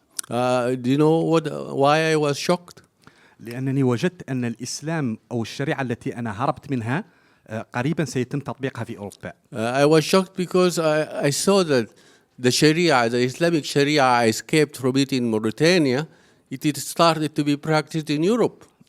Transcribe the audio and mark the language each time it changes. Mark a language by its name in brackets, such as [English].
[English] Do you know why I was shocked? [Arabic] لأنني وجدت أن الإسلام أو الشريعة التي أنا هربت منها قريبا سيتم تطبيقها في أوروبا. [English] I was shocked because I saw that the Sharia, the Islamic Sharia I escaped from it in Mauritania, it started to be practiced in Europe.